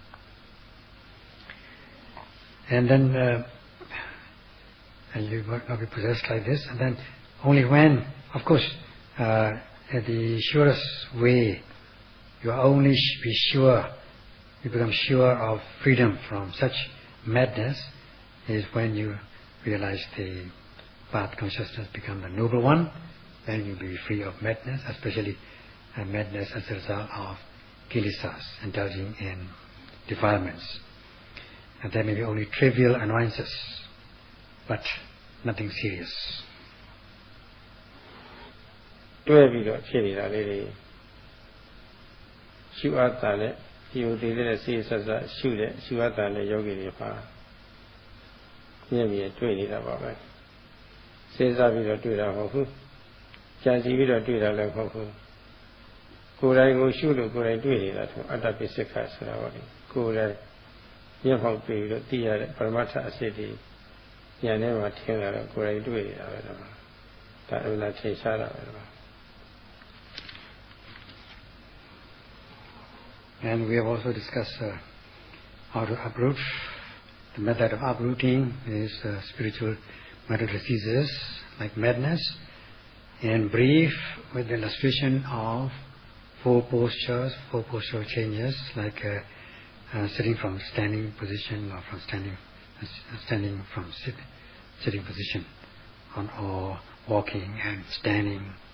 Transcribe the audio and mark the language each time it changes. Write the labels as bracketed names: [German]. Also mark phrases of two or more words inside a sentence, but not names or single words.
[English] And then you might not be possessed like this, and then only when, of course, the surest way, you only be sure, you become sure of freedom from such madness, is when you realize the path consciousness become the noble one. Then you'll be free of madness, especially madness as a result of kilesas, indulging in defilements. And there may be only trivial annoyances, but nothing serious. [Burmese] တွေ့ပြီးတော့ဖြစ်နေတာလေးတွေရှုအပ်တာနဲ့ဒီလိုတည်တဲ့စိတ်ဆက်ဆက်ရှုတဲ့ရှုအပ်တာ နဲ့ယောဂီတွေပါမြင်မြင်တွေ့နေတာပါပဲစဉ်းစားပြီးတော့တွေ့တာမဟုတ်ဘူးကြံစည်ပြီးတော့တွေ့တာလည်းမဟုတ်ဘူးကိုယ်တိုင်ကိုရှုလို့ကိုယ်တိုင်တွေ့နေတာဆိုအတ္တပိစိခဆိုတာပါလေကိုယ်တိုင်မျက်မှောက်ပြီးတော့သိရတဲ့ပရမတ္ထအစစ်တွေဉာဏ်ထဲမှာထင်လာတော့ကိုယ်တိုင်တွေ့နေတာပဲဒါအမှန်ထင်ရှားတာပဲဒါ [English] And we have also discussed how to uproot. The method of uprooting is spiritual mental diseases like madness. In brief, with the illustration of four postural changes like sitting from standing position or from standing from sitting position, or walking and standing.